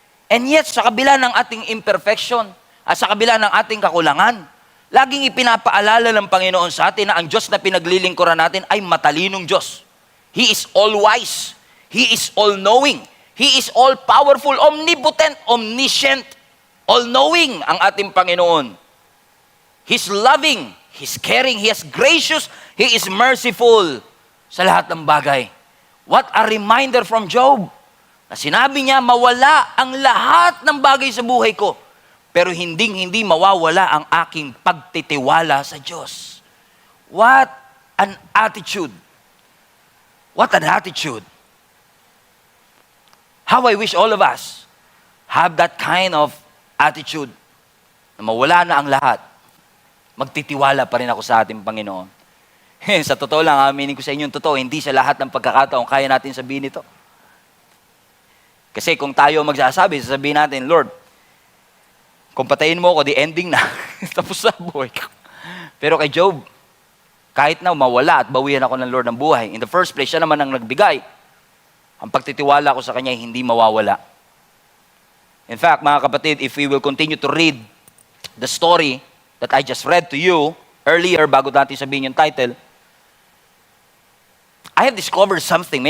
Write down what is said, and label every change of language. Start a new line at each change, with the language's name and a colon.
English: And yet,
Filipino: sa kabila ng ating imperfection, at sa kabila ng ating kakulangan, laging ipinapaalala ng Panginoon sa atin na ang Diyos na pinaglilingkuran natin ay matalinong Diyos.
English: He is all-wise. He is all-knowing. He is all-powerful, omnipotent, omniscient, all-knowing
Filipino: ang ating Panginoon.
English: He's loving, He's caring, He is gracious, He is merciful
Filipino: sa lahat ng bagay.
English: What a reminder from Job,
Filipino: na sinabi niya, mawala ang lahat ng bagay sa buhay ko, pero hindi mawawala ang aking pagtitiwala sa Diyos.
English: What an attitude. What an attitude. How I wish all of us have that kind of attitude,
Filipino: na mawala na ang lahat, magtitiwala pa rin ako sa ating Panginoon. Sa totoo lang, aminin ko sa inyo, totoo, hindi sa lahat ng pagkakataon kaya natin sabihin ito. Kasi kung tayo magsasabi, sasabihin natin, Lord, kung patayin mo ako, the ending na. Tapos na buhay ko. Pero kay Job, kahit na mawala at bawian ako ng Lord ng buhay, in the first place, siya naman ang nagbigay. Ang pagtitiwala ko sa Kanya hindi mawawala.
English: In fact,
Filipino: mga kapatid,
English: if we will continue to read the story that I just read to you earlier,
Filipino: bago natin sabihin yung title,
English: I have discovered something.